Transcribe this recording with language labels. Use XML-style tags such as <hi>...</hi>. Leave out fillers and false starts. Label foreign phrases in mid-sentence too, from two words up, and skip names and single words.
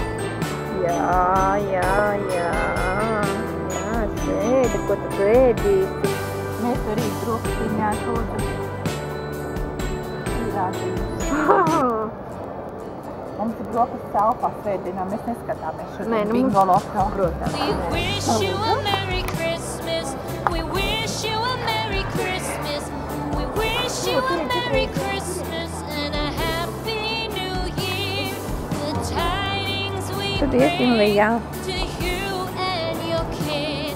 <lv>Jā. Sēdi, ko tu ēdīsi? Mēs arī drusciņā šodien. Mums ir brokas telpā svētdienā, mēs neskatāmies šodien bingo loto. Protams.</lv> <en>We wish you a Merry Christmas. We wish you a Merry Christmas. We wish you a Merry Christmas and a Happy New Year. The tidings we bring to you and your kid.</en>